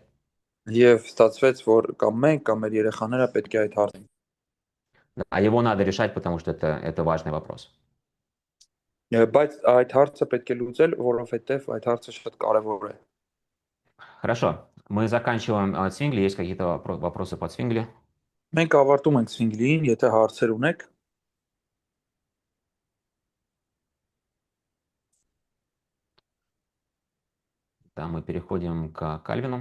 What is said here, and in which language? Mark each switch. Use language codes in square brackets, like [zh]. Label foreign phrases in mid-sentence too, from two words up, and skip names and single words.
[hy] Եվ ստացվեց, որ կամ մենք, կամ մեր երեխաները պետք է այդ հարցը։ [ru] А его надо решать, потому что это важный вопрос. [hy] Բայց այդ հարցը պետք է լուծել, որովհետև այդ հարցը շատ կարևոր է։ [ru] Хорошо. Мы заканчиваем Цвингли. Есть какие-то вопросы по Цвингли? [hy] Մենք ավարտում ենք Ցվինգլիին, եթե հարցեր ունեք, [ru] Да, мы переходим к Кальвину.